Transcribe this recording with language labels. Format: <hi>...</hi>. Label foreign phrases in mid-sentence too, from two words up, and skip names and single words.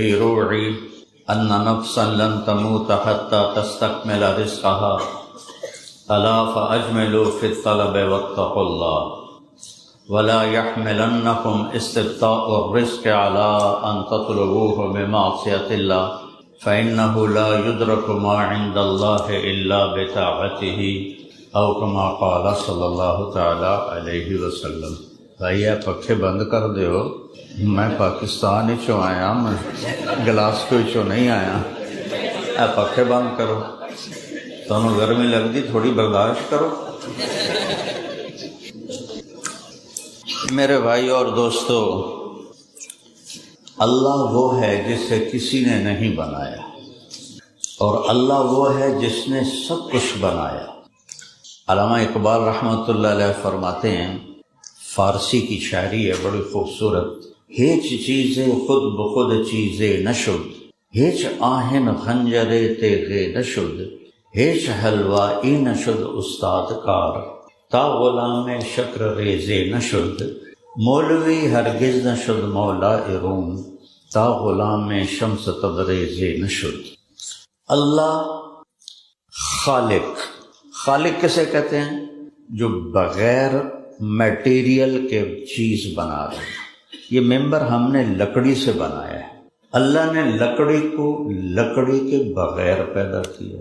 <ar>روعي ان نفسا لن تموت حتى تستكمل رزقها الا فاجملوا في الطلب واتقوا الله ولا يحملنكم استبطاء الرزق على أن تطلبوه بمعصية الله فإنه لا يدرك ما عند الله إلا بطاعته أو كما قال صلی اللہ تعالی علیہ وسلم.</ar> <pa>بھائی پکھے بند کر دیو، میں پاکستان چوں آیا، میں گلاسکو چوں نہیں آیا.</pa> <ur>پکھے بند کرو، تمہیں گرمی لگتی تھوڑی برداشت کرو. میرے بھائی اور دوستو، اللہ وہ ہے جسے کسی نے نہیں بنایا، اور اللہ وہ ہے جس نے سب کچھ بنایا. علامہ اقبال</ur> <ar>رحمۃ اللہ علیہ</ar> <ur>فرماتے ہیں فارسی کی شاعری ہے بڑی خوبصورت.</ur> <fa>ہیچ چیزیں خود بخود چیزیں نشد، ہیچ آہن خنجرے تیغے نشد، ہیچ حلوائی نشد استاد کار، تا غلام شکر ریزے نشد، مولوی ہرگز نشد مولا روم، تا غلام شمس تبریزے نشد.</fa> <ur>اللہ خالق، خالق کسے کہتے ہیں؟ جو بغیر میٹیریل کے چیز بنا رہے. یہ ممبر ہم نے لکڑی سے بنایا ہے. اللہ نے لکڑی کو لکڑی کے بغیر پیدا کیا.</ur>